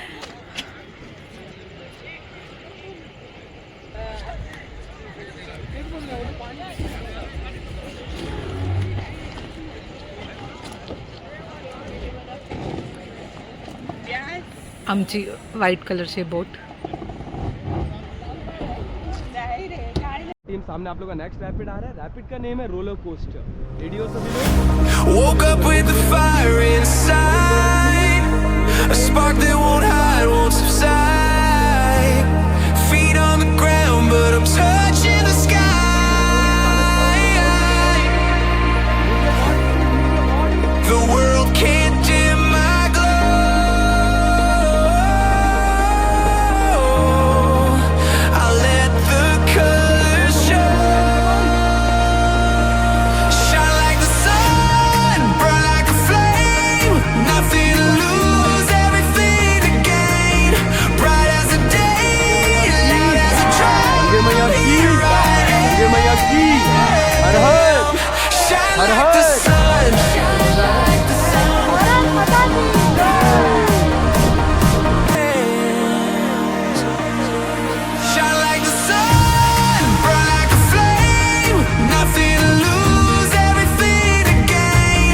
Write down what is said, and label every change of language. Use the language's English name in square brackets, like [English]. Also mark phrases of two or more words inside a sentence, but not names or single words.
[Marathi] आमची व्हाईट कलरची बोट. [Hindi] टीम सामने आप लोग का [English] next rapid [Hindi] आ रहा है. रैपिड का नेम है रोलर कोस्टर. एडियो सभी लोग. [English] Woke up with the fire inside, a spark that won't hide, won't subside. Feet on the ground, but I'm touching the sky. The world can't dim my glow. I'll let the colors show. Shine like the sun, burn like a flame. Nothing to lose, everything to gain. Bright as the day, loud as a drum. [Hindi] गंगे मैया की. गंगे मैया की. हर हर. [English] Shine [Hindi] हर [English] like the [Hindi] हर. [English] sun. Shine like the sun, burn like a flame. Nothing to lose, everything to gain.